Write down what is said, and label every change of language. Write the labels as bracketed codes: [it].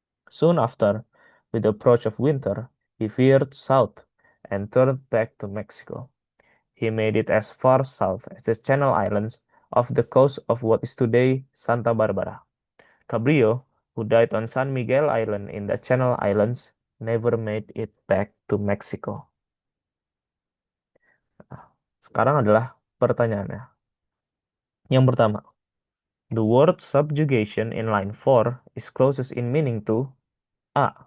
[en] Soon after, with the approach of winter, he veered south and turned back to Mexico. He made it as far south as the Channel Islands off the coast of what is today Santa Barbara. Cabrillo, who died on San Miguel Island in the Channel Islands, never made it back to Mexico. [id] Nah, sekarang adalah pertanyaannya. Yang pertama, [en] the word subjugation in line 4 is closest in meaning to A.